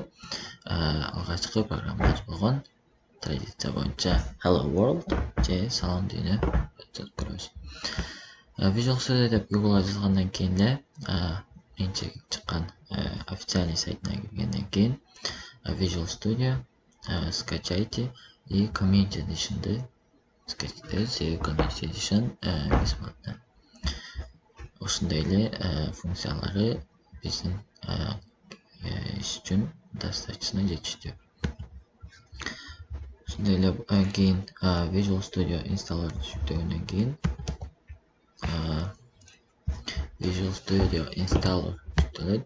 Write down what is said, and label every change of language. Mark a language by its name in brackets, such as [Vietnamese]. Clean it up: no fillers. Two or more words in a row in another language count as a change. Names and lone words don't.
[Kyrgyz] Алгачкы программабыз болгон традиция боюнча [English] Hello World [Kyrgyz] же Салам дүйнө жазып көрөбүз. Visual Studio деп Google жазгандан кийин эле биринчи чыккан официальный сайтына киргенден кийин Visual Studio [Russian] скачайте и [Kyrgyz] Community Edition'ды скачайтыңыз. [Russian] Community Edition бесплатно. [Kyrgyz] Ошондой эле функциялары биздин иш үчүн достаточно жетиштүү. Ошондой эле кийин Visual Studio инсталлерди жүктөгөндөн кийин Visual Studio Installer жүктөлөт.